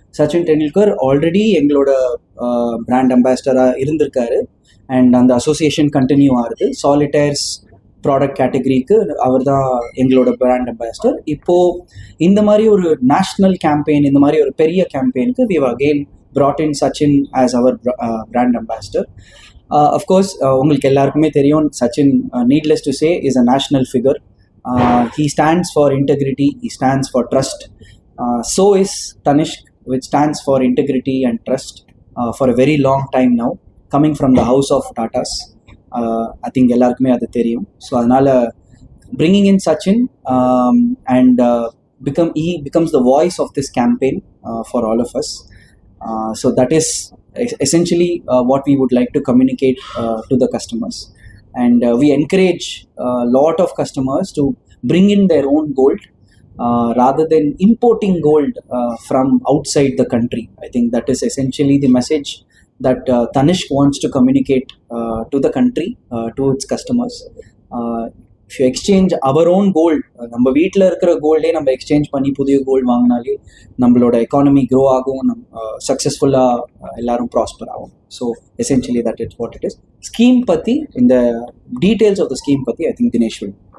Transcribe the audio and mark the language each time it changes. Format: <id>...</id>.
<ta>Sachin Tendulkar already எங்களோட brand அம்பாசிடராக இருந்திருக்காரு and அந்த அசோசியேஷன் கண்டினியூ ஆகுது. சாலிட்டேர்ஸ் ப்ராடக்ட் கேட்டகரிக்கு அவர் தான் எங்களோட பிராண்ட் அம்பாசிடர். இப்போது இந்த மாதிரி ஒரு நேஷ்னல் கேம்பெயின், இந்த மாதிரி ஒரு பெரிய கேம்பெயினுக்கு</ta> <en>We have again brought in Sachin as our brand ambassador. Of course,</en> <ta>உங்களுக்கு எல்லாருக்குமே தெரியும்,</ta> <en>Sachin, needless to say, is a national figure. He stands for integrity, he stands for trust. So is Tanishq, which stands for integrity and trust for a very long time now, coming from the house of Tatas. I think</en> <ta>எல்லாருக்குமே அது தெரியும்.</ta> <en>so</en> <ta>அதனால்</ta> <en>bringing in Sachin and he becomes the voice of this campaign for all of us. So that is essentially what we would like to communicate to the customers. And we encourage a lot of customers to bring in their own gold rather than importing gold from outside the country. I think that is essentially the message that Tanishq wants to communicate to the country, to its customers. If you exchange our own gold,</en> <ta>நம்ம வீட்டில் இருக்கிற கோல்டே நம்ம exchange பண்ணி புதிய gold வாங்கினாலே நம்மளோட economy grow ஆகும், சக்ஸஸ்ஃபுல்லாக எல்லாரும் ப்ராஸ்பர் ஆகும்.</ta> <en>So essentially that it's what it is. Scheme</en> <ta>பற்றி, இந்த</ta> <en>Details of the scheme பற்றி I think Dinesh will.</en>